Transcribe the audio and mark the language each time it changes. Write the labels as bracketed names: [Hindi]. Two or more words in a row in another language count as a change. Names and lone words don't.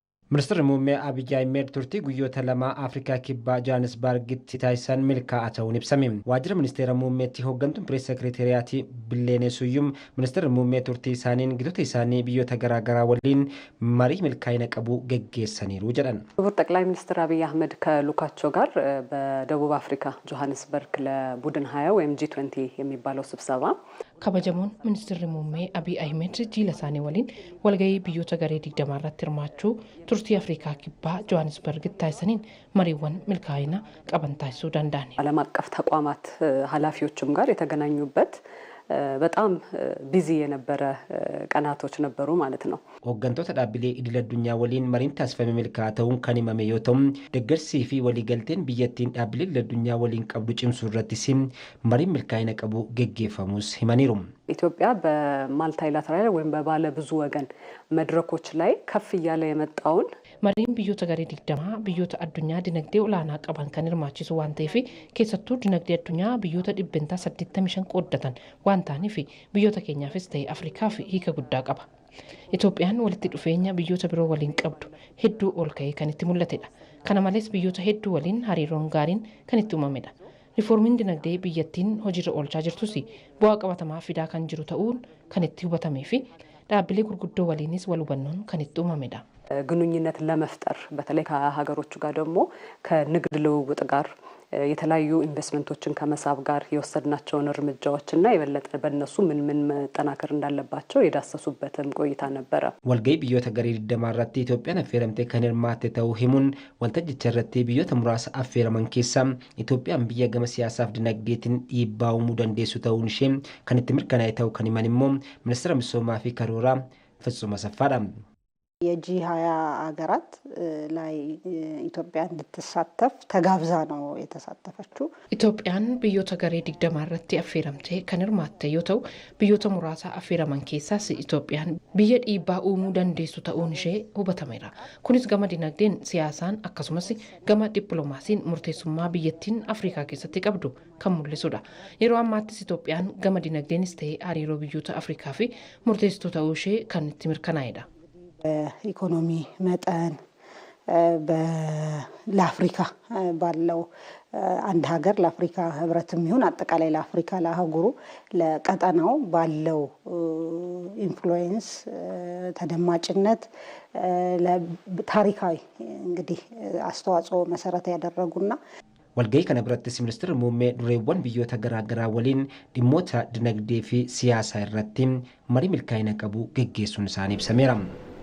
[Oromo] Ministeerri muummee Abiyyi Ahmed turtii guyyoota lama Afrikaa kibbaa Johannesburgitti taasisan milkaa'aa ta'uun ibsame. Waajjira ministeera muummeetti hooggantuun pirees sekireeteriyaati Billeenee Suyyum ministeerri muummee turtii isaaniin gitoota isaanii biyyoota garaagaraa waliin marii milkaa'ina qabu geggeessaniiru jedhan. [Amharic] ክቡር ጠቅላይ ሚኒስትር አብይ አህመድ ከልኡካቸው ጋር በደቡብ አፍሪካ ጆሃንስበርግ ለቡድን 20 ወይም G20 የሚባለው ስብሰባ [Oromo] kabajamoon ministeerri muummee Abiy Ahmed jiila isaanii waliin walgahii biyyoota garee 20 irratti hirmaachuu turtii Afrikaa kibbaa Johannesburgitti taasisaniin mariiwwan milkaa'ina qaban taasisuu danda'an. [Amharic] ዓለም አቀፍ ተቋማት ኃላፊዎችም ጋር የተገናኙበት በጣም ቢዚ የነበረ ቀናቶች ነበሩ ማለት ነው። [Oromo] hooggantoota dhaabbilee idil addunyaa waliin mariin taasifame milkaa'aa ta'uun kan himame yoo ta'u deeggarsii fi waliigalteen biyyattiin dhaabbilee idil addunyaa waliin qabdu cimsuu irrattis mariin milkaa'ina qabu geggeeffamus himaniiru. [Amharic] ኢትዮጵያ በማልታይላተራል ወይም በባለ ብዙ ወገን መድረኮች ላይ ከፍ እያለ የመጣውን [Oromo] mariin biyyoota garee 20 biyyoota addunyaa dinagdee olaanaa qaban kan hirmaachisu waan ta'eef keessattuu dinagdee addunyaa biyyoota 85 qooddatan waan ta'aniif biyyoota keenyaafis ta'e Afrikaaf hiika guddaa qaba. Itoophiyaan walitti dhufeenya biyyoota biroo waliin qabdu hedduu ol ka'ee kan itti mul'atedha. Kana malees biyyoota hedduu waliin hariiroon gaariin kan itti uumamedha. Riformiin dinagdee biyyattiin hojiirra oolchaa jirtus bu'aa qabatamaa fidaa kan jiru ta'uun kan itti hubatamee fi dhaabbilee gurguddoo waliinis wal hubannoon kan itti uumamedha. [Amharic] ግንኙነት ለመፍጠር በተለይ ከሀገሮቹ ጋር ደግሞ ከንግድ ልውውጥ ጋር የተለያዩ ኢንቨስትመንቶችን ከመሳብ ጋር የወሰድናቸውን እርምጃዎችና የበለጠ በእነሱ ምን መጠናከር እንዳለባቸው የዳሰሱበትም ቆይታ ነበረ። [Oromo] walgahii biyyoota garee 20 irratti Itoophiyaan affeeramtee kan hirmaatte ta'uu himuun waltajjicha irratti biyyoota muraasa affeeraman keessaa Itoophiyaan biyya gama siyaasaaf dinagdeetiin dhiibbaa uumuu dandeessu ta'uun ishee kan itti mirkanaa'e ta'uu kan himan immoo ministeera misoomaa fi karooraa Fitsum Asaffaadha. [Amharic] የጂ20 ሀገራት ላይ ኢትዮጵያ እንድትሳተፍ ተጋብዛ ነው የተሳተፈችው። [Oromo] ኢትዮጵያን biyyoota garee 20 irratti affeeramtee kan hirmaatte yoo ta'u biyyoota muraasa affeeraman keessaas Itoophiyaan biyya dhiibbaa uumuu dandeessu ta'uun ishee hubatameera. Kunis gama dinagdeen siyaasaan akkasumas gama dippiloomaasiin murteessummaa biyyattiin Afrikaa keessatti qabdu kan mul'isudha. Yeroo ammaattis Itoophiyaan gama dinagdeenis ta'e hariiroo biyyoota Afrikaa fi murteessituu ta'uu ishee kan itti mirkanaa'edha. [Amharic] ኢኮኖሚ መጠን ለአፍሪካ ባለው አንድ ሀገር ለአፍሪካ ህብረትም ይሁን አጠቃላይ ለአፍሪካ ለአህጉሩ ለቀጠናው ባለው ኢንፍሉዌንስ ተደማጭነት ለታሪካዊ እንግዲህ አስተዋጽኦ መሰረት ያደረጉና [Oromo] walgahii kana birattis ministeerri muummee dureewwan biyyoota garaagaraa waliin dhimmoota dinagdee fi siyaasaa irratti marii milkaa'ina qabu geggeessuun isaanii ibsameera.